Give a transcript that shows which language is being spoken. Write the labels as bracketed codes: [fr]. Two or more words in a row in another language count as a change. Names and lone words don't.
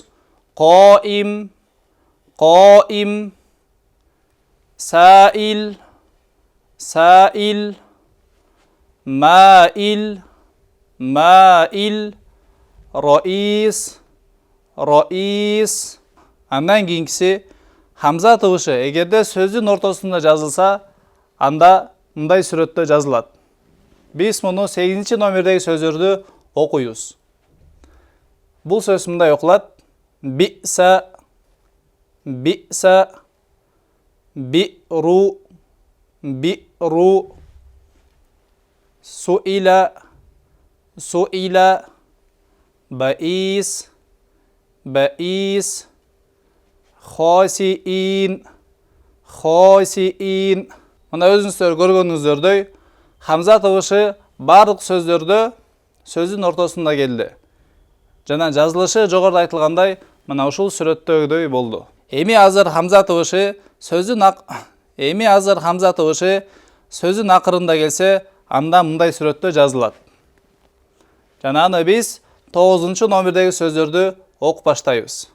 [ar] قائم قائم سائل سائل مائل مائل رئيس رئيس. [ky] Андан кийинкиси хамза табышы эгерде сөздүн ортосунда жазылса, анда мындай сүрөттө жазылат. Биз муну 8-чи номердеги сөздөрдү окуйбуз. Бул сөз мындай окулат. [ar] بئس بئس بئر بئر سئل سئل, بائس بائس خاسئين خاسئين. [kk] Мына өзіңіздер көргөнүңүздөрдөй хамза табышы барлық сөздөрдө сөздің ортасында келді. [ky] Жана жазылышы жогоруда айтылгандай мына ушул сүрөттөгүдөй болду. Эми азыр хамза табышы сөздүн акырында келсе, анда мындай сүрөттө жазылат. Жана аны биз 9 номердеги сөздөрдү окуп баштайбыз.